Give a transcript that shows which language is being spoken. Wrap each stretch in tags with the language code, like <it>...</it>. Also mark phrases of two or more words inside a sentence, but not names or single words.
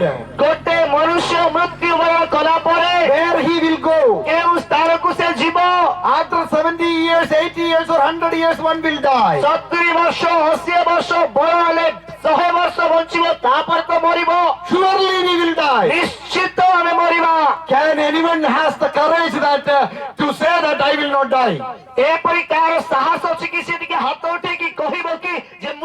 <or>ଗୋଟେ ମନୁଷ୍ୟ ମୃତ୍ୟୁବରଣ କଲା ପରେ</or> <en>where he will go?</en> <or>କେଉଁ ସ୍ଥାନକୁ ସେ ଯିବ?</or> <en>After 70 years, 80 years or 100 years, one will die.</en> <or>70 ବର୍ଷ 80 ବର୍ଷ ବଳ ହେଲେ 100 ବର୍ଷ ବଞ୍ଚିବ, ତାପରେ ତ ମରିବ।</or> <en>Surely we will die.</en> <or>ନିଶ୍ଚିତ ଆମେ ମରିବା।</or> <en>Can anyone has the courage that to say that I will not die?</en> <or>ଏପରି କାହାର ସାହସ ଅଛି କି ସେ ଟିକେ ହାତ ଉଠେଇକି କହିବ କି</or>